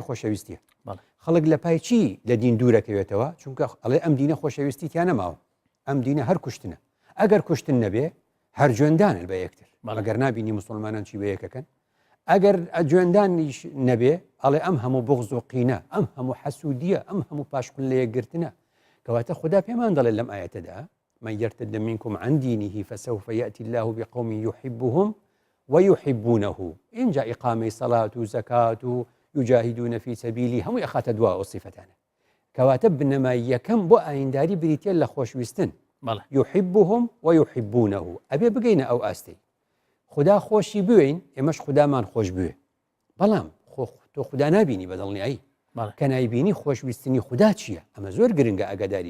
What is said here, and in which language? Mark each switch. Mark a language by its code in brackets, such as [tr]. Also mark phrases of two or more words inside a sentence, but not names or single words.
[ckb] خۆشەویستیە خەڵک لە پای چی لە دین دوورەکەوێتەوە چونکە ئەڵێ ئەم دینە خۆشەویستی تیان نەماوە ئەم دینە هەر کوشتنە ئەگەر کوشتن نەبێ هەر جوێندانن بە یەکتر ئەگەر نبینی مسلمانان چی بە یەکەکەن ئەگەر جوێندانیش نەبێ ئەڵێ ئەم هەموو بغض و قینە ئەم هەموو حەسوودیە ئەم هەموو پاشقل لە یەکگرتنە کەواتە خوددا پێمان دەڵێت لەم ئاەتەدا [ar] من یەرتەدە مینکم عەن دینیه فسوف یأتی الله بقوم یحبهم ويحبونه [ckb] اینجا ئیقامەی سەڵات و زەکات و یجاهدون [ar] في سبیلی [ckb] هەمووی ئەخاتە دوا ئەو سیفەتانە کەواتە بنەمای یەکەم بۆ ئاینداری بریتە لە خۆشویستن [ar] یحبهم ويحبونه [ckb] ئەبێ بگەینە ئەو ئاستەی خوددا خۆشی بوێین ئێمەش خودامان خۆش بوێ بەڵام تۆ خوددا نبینی بەدڵنیایی کە نایبینی خۆشویستنی خوددا چییە ئەمە زۆر گرنگە ئەگەداری